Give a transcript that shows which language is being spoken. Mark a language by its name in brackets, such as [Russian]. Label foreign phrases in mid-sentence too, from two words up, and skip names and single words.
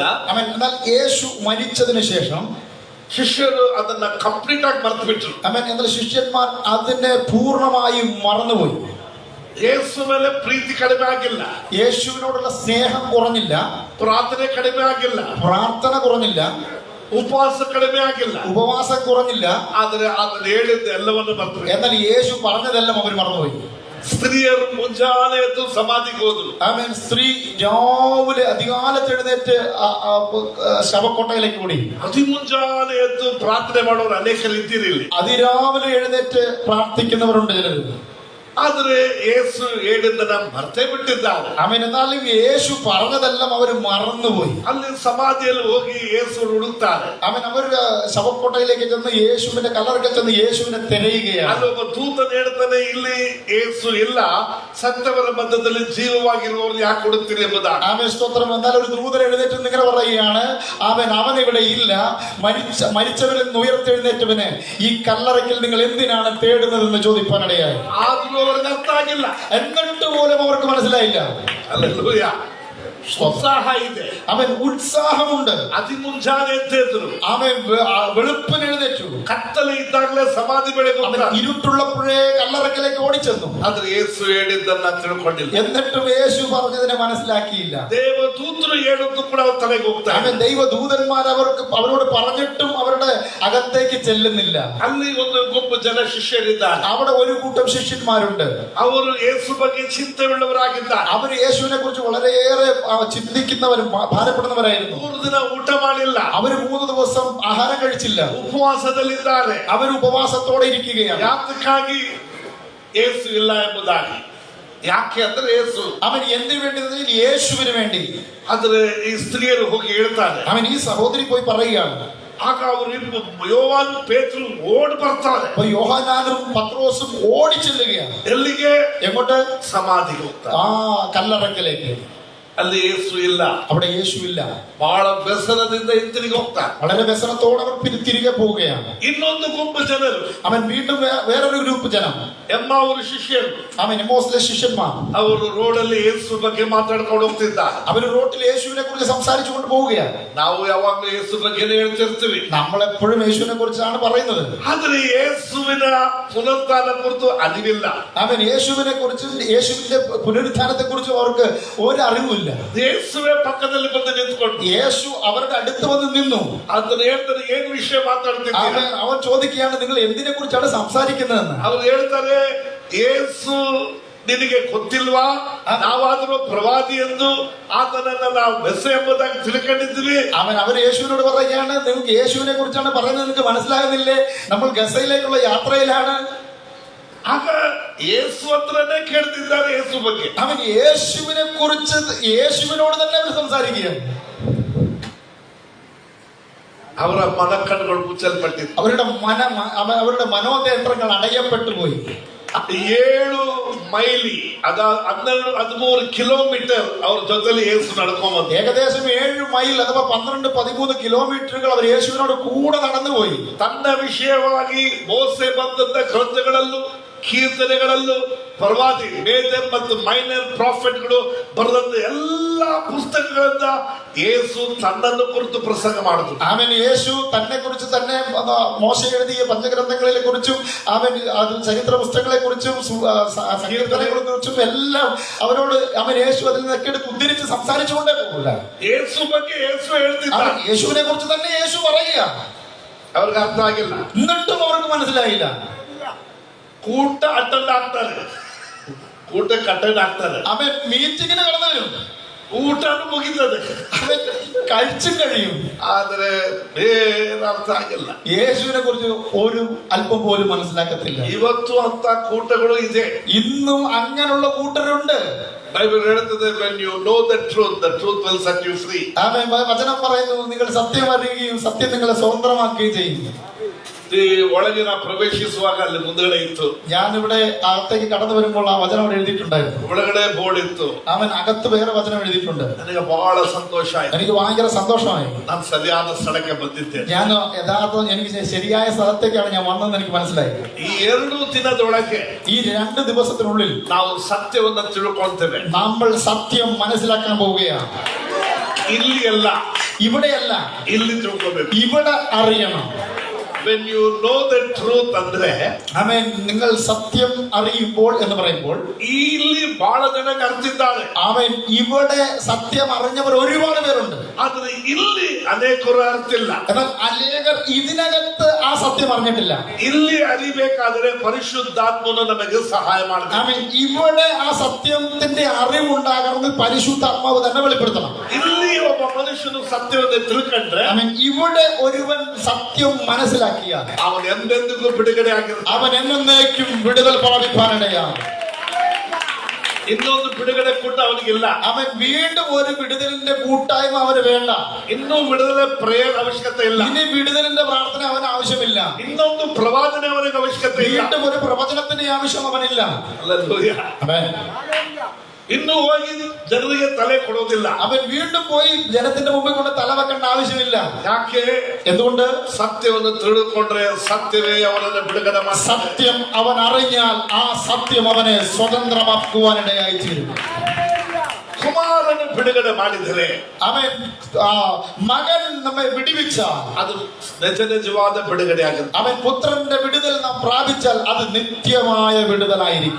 [Malayalam] എന്നാൽ യേശു മരിച്ചതിന് ശേഷം [Kannada] ಶಿಷ್ಯರು ಅದನ್ನ ಕಂಪ್ಲೀಟ್ ಆಗಿ ಮರೆತು ಬಿಟ್ರು. [Malayalam] എന്നാൽ ശിഷ്യന്മാർ അതിനെ പൂർണ്ണമായും മറന്നുപോയി. [Kannada] ಯೇಸು ಮೇಲೆ ಪ್ರೀತಿ ಕಡಿಮೆ ಆಗಿಲ್ಲ, [Malayalam] യേശുവിനോടുള്ള സ്നേഹം കുറഞ്ഞില്ല, [Kannada] ಪ್ರಾರ್ಥನೆ ಕಡಿಮೆ ಆಗಿಲ್ಲ, [Malayalam] പ്രാർത്ഥന കുറഞ്ഞില്ല, [Kannada] ಉಪವಾಸ ಕಡಿಮೆ ಆಗಿಲ್ಲ, [Malayalam] ഉപവാസം കുറഞ്ഞില്ല. [Kannada] ಆದರೆ ಅದನ್ನ ಹೇಳಿದ್ದ ಎಲ್ಲವನ್ನು ಮರೆತು ಬಿಟ್ರು. [Malayalam] എന്നാൽ യേശു പറഞ്ഞതെല്ലാം അവർ മറന്നുപോയി. [Kannada] സ്ത്രീಯರು ಮುಂಜಾನೆ ಎದ್ದು ಸಮಾಧಿಗೆ ಹೋದ್ರು. [Malayalam] സ്ത്രീ രാവിലെ അധികാലത്ത് എഴുന്നേറ്റ് ശവക്കൊട്ടയിലേക്ക് ഓടി. [Kannada] അതിമുഞ്ചാನೆ ಎದ್ದು ಪ್ರಾರ್ಥನೆ ಮಾಡೋರು ಅನೇಕರು ಇದ್ದೀರಿ. [Malayalam] അതിരാവിലെ എഴുന്നേറ്റ് പ്രാർത്ഥിക്കുന്നവരുണ്ട് ചിലർ. [Kannada] ಆದರೆ ಯೇಸು ಹೇಳಿದ್ದನ್ನ ಮರ್ತೇ ಬಿಟ್ಟಿದ್ದಾರೆ. [Malayalam] എന്നാലും യേശു പറഞ്ഞതെല്ലാം അവർ മറന്നുപോയി. [Kannada] ಅಲ್ಲಿ ಸಮಾಧಿಯಲ್ಲಿ ಹೋಗಿ ಯೇಸು ಹುಡುಕ್ತಾರೆ. [Malayalam] അവർ ശവക്കൊട്ടയിലേക്ക് ചെന്ന് യേശുവിന്റെ കല്ലറയ്ക്ക് ചെന്ന് യേശുവിനെ തിരയുകയാണ്. [Kannada] ಅಲ್ಲಿ ಒಬ್ಬ ದೂತನು ಹೇಳ್ತಾನೆ, ಇಲ್ಲಿ ಯೇಸು ಇಲ್ಲ, ಸತ್ತವರ ಮಧ್ಯದಲ್ಲಿ ಜೀವವಾಗಿರುವವರು ಯಾಕೆ ಹುಡುಕ್ತೀರಿ ಎಂಬುದಾಗಿ. [Malayalam] സ്തോത്രം. എന്നാൽ ഒരു ദൂതൻ എഴുന്നേറ്റ് ഇങ്ങനെ പറയുകയാണ്, അവൻ ഇവിടെ ഇല്ല, മരിച്ചവരിൽ നിന്ന് ഉയർത്തെഴുന്നേറ്റവനെ ഈ കല്ലറയ്ക്കൽ നിങ്ങൾ എന്തിനാണ് തേടുന്നതെന്ന് ചോദിപ്പാനിടയായി. [Kannada] ಆದ್ರೂ ಅವ್ರಿಗೆ ಅರ್ಥ ಆಗಿಲ್ಲ, [Malayalam] എന്നിട്ട് പോലും അവർക്ക് മനസ്സിലായില്ല. [Kannada] ಹಲ್ಲೆಲೂಯಾ. ಉತ್ಸಾಹ ಇದೆ, [Malayalam] ഉത്സാഹമുണ്ട്. [Kannada] അതിമുഞ്ചಾನೆ ಎದ್ದರು, [Malayalam] വെളുപ്പിന് എഴുന്നേറ്റു. [Kannada] ಕತ್ತಲೆ ಇದ್ದಾಗಲೇ ಸಮಾಧಿ ಬೆಳಗ್ಗೆ [Malayalam] ഇരുട്ടുള്ളപ്പോഴേ കല്ലറയ്ക്കലേക്ക് ഓടിച്ചെന്നു. [Kannada] ಆದ್ರೆ ಯೇಸು ಹೇಳಿದ್ದನ್ನ ತಿಳ್ಕೊಂಡಿಲ್ಲ. [Malayalam] എന്നിട്ടും യേശു പറഞ്ഞതിനെ മനസ്സിലാക്കിയില്ല. [Kannada] ದೇವದೂತರು ಹೇಳಿದ್ದು ಕೂಡ ಅವ್ರ ತಲೆಗೆ ಹೋಗ್ತಾರೆ. [Malayalam] ദൈവദൂതന്മാർ അവരോട് പറഞ്ഞിട്ടും അവരുടെ അകത്തേക്ക് ചെല്ലുന്നില്ല. [Kannada] ಅಲ್ಲಿ ಒಂದು ಗುಂಪು ಜನ ಶಿಷ್ಯರಿದ್ದಾರೆ. [Malayalam] അവിടെ ഒരു കൂട്ടം ശിഷ്യന്മാരുണ്ട്. [Kannada] ಅವರು ಯೇಸು ಬಗ್ಗೆ ಚಿಂತೆಯುಳ್ಳವರಾಗಿದ್ದಾರೆ. [Malayalam] അവർ യേശുവിനെ കുറിച്ച് വളരെയേറെ ചിന്തിക്കുന്നവരും ഭാരപ്പെടുന്നവരായിരുന്നു. [Kannada] 3 ದಿನ ಊಟ ಮಾಡಿಲ್ಲ, [Malayalam] അവർ 3 ദിവസം ആഹാരം കഴിച്ചില്ല. [Kannada] ಉಪವಾಸದಲ್ಲಿದ್ದಾರೆ. [Malayalam] അവർ ഉപവാസത്തോടെ ഇരിക്കുകയാണ്. [Kannada] ಯಾತಕ್ಕಾಗಿ ಯೇಸು ಇಲ್ಲ ಎಂಬುದಾಗಿ. ಯಾಕೆ ಅಂದ್ರೆ ಯೇಸು [Malayalam] എന്തിനു വേണ്ടി? യേശുവിന് വേണ്ടി. [Kannada] ಆದ್ರೆ ಈ ಸ್ತ್ರೀಯರು ಹೋಗಿ ಹೇಳ್ತಾರೆ. [Malayalam] ഈ സഹോദരി പോയി പറയുകയാണ്. [Kannada] ಆಗ ಅವರು ಯೋಹಾನ್ ಪೇತ್ರರು ಓಡಿ ಬರ್ತಾರೆ. [Malayalam] യോഹന്നാനും പത്രോസും ഓടി ചെല്ലുകയാണ്. [Kannada] ಎಲ್ಲಿಗೆ? [Malayalam] എങ്ങോട്ട്? [Kannada] ಸಮಾಧಿಗೆ ಹೋಗ್ತಾರೆ. [Malayalam] കല്ലറയ്ക്കലേക്ക്. [Kannada] ಅಲ್ಲಿ ಯೇಸು ಇಲ್ಲ, [Malayalam] അവിടെ യേശുവില്ല. [Kannada] ಬಹಳ ವ್ಯಸನದಿಂದ ಹಿಂತಿರುಗಿ ಹೋಗ್ತಾರೆ. [Malayalam] വളരെ വ്യസനത്തോടെ അവർ തിരികെ പോവുകയാണ്. [Kannada] ಇನ್ನೊಂದು ಗುಂಪು ಜನರು, [Malayalam] വീണ്ടും വേറൊരു ഗ്രൂപ്പ് ജനം, [Kannada] ಎಮ್ಮಾವರ ಶಿಷ್ಯರು, [Malayalam] എമ്മോസിലെ ശിഷ്യന്മാർ, [Kannada] ಅವರು ರೋಡಲ್ಲಿ ಯೇಸು ಬಗ್ಗೆ ಮಾತಾಡ್ಕೊಂಡು ಹೋಗ್ತಿದ್ದಾರೆ. [Malayalam] അവർ റോട്ടിൽ യേശുവിനെ കുറിച്ച് സംസാരിച്ചു കൊണ്ട് പോവുകയാണ്. [Kannada] ನಾವು ಯಾವಾಗಲೂ ಯೇಸು ಬಗ್ಗೆ ಹೇಳ್ತಿರ್ತೀವಿ, [Malayalam] നമ്മൾ എപ്പോഴും യേശുവിനെ കുറിച്ചാണ് പറയുന്നത്. [Kannada] ಆದ್ರೆ ಯೇಸುವಿನ ಪುನರುತ್ಥಾನ ಕುರಿತು ಅರಿವಿಲ್ಲ. [Malayalam] യേശുവിനെ കുറിച്ചും യേശുവിന്റെ പുനരുത്ഥാനത്തെ കുറിച്ചും അവർക്ക് ഒരു അറിവില്ല. [Kannada] ಯೇಸುವೆ ಪಕ್ಕದಲ್ಲಿ ಬಂದು ನಿಂತ್ಕೊಂಡು [Malayalam] യേശു അവരുടെ അടുത്ത് വന്ന് നിന്നു. [Kannada] ಅದನ್ನ ಹೇಳ್ತಾರೆ, ಏನು ವಿಷಯ ಮಾತಾಡ್ತಿದ್ದಾರೆ? [Malayalam] അവൻ ചോദിക്കുകയാണ്, നിങ്ങൾ എന്തിനെ കുറിച്ചാണ് സംസാരിക്കുന്നതെന്ന്. [Kannada] ಅವ್ರು ಹೇಳ್ತಾರೆ, ಯೇಸು ನಿನಗೆ ಗೊತ್ತಿಲ್ವಾ? ನಾವಾದ್ರೂ ಪ್ರವಾದಿ ಎಂದು ಆತನನ್ನ ನಾವು ಮೆಸ್ಸ ಎಂಬುದಾಗಿ ತಿಳ್ಕೊಂಡಿದ್ವಿ. [Malayalam] അവർ യേശുവിനോട് പറയുകയാണ്, നിങ്ങൾക്ക് യേശുവിനെ കുറിച്ചാണ് പറയുന്നത്, നിങ്ങൾക്ക് മനസ്സിലാകുന്നില്ലേ? നമ്മൾ ഗസയിലേക്കുള്ള യാത്രയിലാണ്. [Kannada] ಆಗ ಯೇಸು ಹತ್ರನೇ ಕೇಳ್ತಿದ್ದಾರೆ ಯೇಸು ಬಗ್ಗೆ. [Malayalam] യേശുവിനെ കുറിച്ച് യേശുവിനോട് തന്നെ അവർ സംസാരിക്കുകയാണ്. [Kannada] ಅವರ ಮನಕಣ್ಣುಗಳು ಮುಚ್ಚಲ್ಪಟ್ಟಿತ್ತು. [Malayalam] അവരുടെ മനോനേത്രങ്ങൾ അടയപ്പെട്ടു പോയി. [Kannada] 7 ಮೈಲಿ 13 ಕಿಲೋಮೀಟರ್ ಅವ್ರ ಜೊತೆಲಿ ಯೇಸು ನಡ್ಕೊಂಡ್ಬಂದು, [Malayalam] ഏകദേശം 7 മൈൽ അഥവാ 12-13 കിലോമീറ്ററുകൾ അവർ യേശുവിനോട് കൂടെ നടന്നുപോയി. [Kannada] ತನ್ನ ವಿಷಯವಾಗಿ ಮೋಸೆ ಬಂದಂತ ಗ್ರಂಥಗಳಲ್ಲೂ ಕೀರ್ತನೆಗಳಲ್ಲೂ ಪ್ರವಾದಿ ಮೇಜರ್ ಮತ್ತು [English] minor prophets [Kannada] ಬರೆದಂತ ಎಲ್ಲಾ ಪುಸ್ತಕಗಳಿಂದ ಯೇಸು ತನ್ನನ್ನು ಕುರಿತು ಪ್ರಸಂಗ ಮಾಡಿದ್ರು. [Malayalam] യേശു തന്നെ കുറിച്ച് തന്നെ മോശ എഴുതിയ പഞ്ചഗ്രന്ഥങ്ങളെ കുറിച്ചും ചരിത്ര പുസ്തകങ്ങളെ കുറിച്ചും സങ്കീർത്തനങ്ങളെ കുറിച്ചും എല്ലാം അവരോട് യേശു അതിൽ നിന്നൊക്കെ എടുത്ത് ഉദ്ധരിച്ച് സംസാരിച്ചുകൊണ്ടേ പോകില്ല. [Kannada] യേശു ಬಗ್ಗೆ യേശു ಹೇಳ್ತಿದ್ದ, [Malayalam] യേശുവിനെ കുറിച്ച് തന്നെ യേശു പറയുക. [Kannada] ಅವ್ರಿಗೆ ಅರ್ಥ ಆಗಿಲ್ಲ. [Malayalam] എന്നിട്ടും അവർക്ക് മനസ്സിലായില്ല. [Kannada] ಕೂಟ ಅಟೆಂಡ್ ಆಗ್ತಾರೆ, ಕೂಟಕ್ಕೆ ಅಟೆಂಡ್ ಆಗ್ತಾರೆ, [Malayalam] അവൻ മീറ്റിങ്ങിന് കടന്നു വരും, [Kannada] ಊಟನು ಮುಗಿತದೆ, [Malayalam] അവൻ കഴിച്ചും കഴിയും. [Kannada] ಆದ್ರೆ ಬೇರೆ ಅರ್ಥ ಆಗಿಲ್ಲ. [Malayalam] യേശുവിനെ കുറിച്ച് ഒരു അല്പം പോലും മനസ്സിലാക്കത്തില്ല. [Kannada] ಇವತ್ತು ಅಂತ ಕೂಟಗಳು ಇದೆ. [Malayalam] ഇന്നും അങ്ങനെയുള്ള കൂട്ടരുണ്ട്. ബൈബിൾ എഴുതുന്നത് [English] when you know the truth will set you free. [Malayalam] അവൻ വചനം പറയുന്നു, നിങ്ങൾ സത്യം അറിയുകയും സത്യം നിങ്ങളെ സ്വതന്ത്രമാക്കുകയും ചെയ്യും. [Kannada] ಈ ಒಳಗೆ ನಾವು ಪ್ರವೇಶಿಸುವಾಗ ಅಲ್ಲಿ ಮುಂದಗಡೆ ಇತ್ತು, [Malayalam] ഞാനിവിടെ അകത്തേക്ക് കടന്നു വരുമ്പോൾ ആ വചനം അവിടെ എഴുതിയിട്ടുണ്ടായിരുന്നു. [Kannada] ಒಳಗಡೆ ಬೋರ್ಡ್ ಇತ್ತು. [Malayalam] അവൻ അകത്ത് വേറെ വചനം എഴുതിയിട്ടുണ്ട്. [Kannada] ನನಗೆ ಬಹಳ ಸಂತೋಷ ಆಯ್ತು. [Malayalam] എനിക്ക് ഭയങ്കര സന്തോഷമായി. [Kannada] ನಾನು ಸರಿಯಾದ ಸ್ಥಳಕ್ಕೆ ಬಂದಿದ್ದೇನೆ. [Malayalam] ഞാൻ യഥാർത്ഥം എനിക്ക് ശരിയായ സ്ഥലത്തേക്കാണ് ഞാൻ വന്നതെന്ന് എനിക്ക് മനസ്സിലായി. [Kannada] ಈ 2 ದಿನದೊಳಗೆ [Malayalam] ഈ 2 ദിവസത്തിനുള്ളിൽ [Kannada] ನಾವು ಸತ್ಯವನ್ನು ತಿಳ್ಕೊಳ್ತೇವೆ. [Malayalam] നമ്മൾ സത്യം മനസ്സിലാക്കാൻ പോവുകയാണ്. [Kannada] ಇಲ್ಲಿ ಅಲ್ಲ, [Malayalam] ഇവിടെയല്ല, [Kannada] ಇಲ್ಲಿ ತಿಳ್ಕೊಬೇಕು. [Malayalam] ഇവിടെ അറിയണം. [English] when you know the truth ಅಂದ್ರೆ [Malayalam] ആമേൻ, നിങ്ങൾ സത്യം അറിയുമ്പോൾ എന്ന് പറയുമ്പോൾ [Kannada] ಇಲ್ಲಿ ಬಹಳ ಜನ ಅರ್ತಿದ್ದಾರೆ. [Malayalam] ആമേൻ, ഇവിടെ സത്യം അറിഞ്ഞവർ ഒരുപാട് പേരുണ്ട്. [Kannada] ಆದ್ರೆ ಇಲ್ಲಿ ಅನೇಕರು ಅರ್ತಿಲ್ಲ. [Malayalam] എന്നാൽ അനേകർ ഇതിനകത്ത് ആ സത്യം അറിഞ്ഞിട്ടില്ല. [Kannada] ಇಲ್ಲಿ ಅರಿಬೇಕಾದ್ರೆ ಪರಿಶುದ್ಧಾತ್ಮನು ನಮಗೆ ಸಹಾಯ ಮಾಡ್ತಾನೆ. [Malayalam] ആമേൻ, ഇവിടെ ആ സത്യത്തിന്റെ അറിവുണ്ടാകണമെങ്കിൽ പരിശുദ്ധാത്മാവ് തന്നെ വെളിപ്പെടുത്തണം. [Kannada] ಇಲ್ಲಿ ಒಬ್ಬ ಮನುಷ್ಯನು ಸತ್ಯವನ್ನು ತಿಳ್ಕೊಂಡ್ರೆ [Malayalam] ആമേൻ, ഇവിടെ ഒരുവൻ സത്യം മനസ്സിലാക്കിയാൽ [Kannada] ಅವನು ಎಂದೆಂದಿಗೂ ಬಿಡುಗಡೆ ಆಗಿರ್ತಾನೆ. [Malayalam] അവൻ എന്നേക്കും വിടുതൽ പ്രാപിപ്പാനിടയാണ്. [Kannada] ಇನ್ನೊಂದು ಬಿಡುಗಡೆ ಕೂಡ ಅವನಿಗಿಲ್ಲ. [Malayalam] അവൻ വീണ്ടും ഒരു വിടുതലിന്റെ കൂട്ടായ്മ അവന് വേണ്ട. [Kannada] ಇನ್ನೂ ಬಿಡುದಲೆ ಪ್ರೇಯರ್ ಅವಶ್ಯಕತೆ ಇಲ್ಲ. [Malayalam] ഇനി വിടുതലിന്റെ പ്രാർത്ഥന അവന് ആവശ്യമില്ല. [Kannada] ಇನ್ನೊಂದು ಪ್ರವಾದನೆ ಅವನಿಗೆ ಅವಶ್ಯಕತೆ ಇಲ್ಲ. [Malayalam] വീണ്ടും ഒരു പ്രവചനത്തിന്റെ ആവശ്യം അവനില്ല. [Kannada] ಹಲ್ಲೆಲೂಯಾ. [Malayalam] ആമേൻ. [Kannada] ಇನ್ನು ಹೋಗಿ ಜನರಿಗೆ ತಲೆ ಕೊಡೋದಿಲ್ಲ. [Malayalam] അവൻ വീണ്ടും പോയി ജനത്തിന്റെ മുമ്പിൽ കൊണ്ട് തല വെക്കേണ്ട ആവശ്യമില്ല. [Kannada] ಯಾಕೆ? [Malayalam] എന്തുകൊണ്ട്? [Kannada] ಸತ್ಯವನ್ನು ತಿಳಿದುಕೊಂಡ್ರೆ ಸತ್ಯವೇ ಅವನನ್ನು ಬಿಡುಗಡೆ ಮಾಡ್ತದೆ. [Malayalam] സത്യം അവൻ അറിഞ്ഞാൽ ആ സത്യം അവനെ സ്വതന്ത്രമാക്കുവാനിടയായി തീരും. [Kannada] ಕುಮಾರನು ಬಿಡುಗಡೆ ಮಾಡಿದರೆ [Malayalam] അവൻ മകൻ നമ്മെ വിടുവിച്ചാൽ [Kannada] ಅದು ನಿಜ ನಿಜವಾದ ಬಿಡುಗಡೆ ಆಗುತ್ತೆ. [Malayalam] അവൻ പുത്രന്റെ വിടുതൽ നാം പ്രാപിച്ചാൽ അത് നിത്യമായ വിടുതലായിരിക്കും.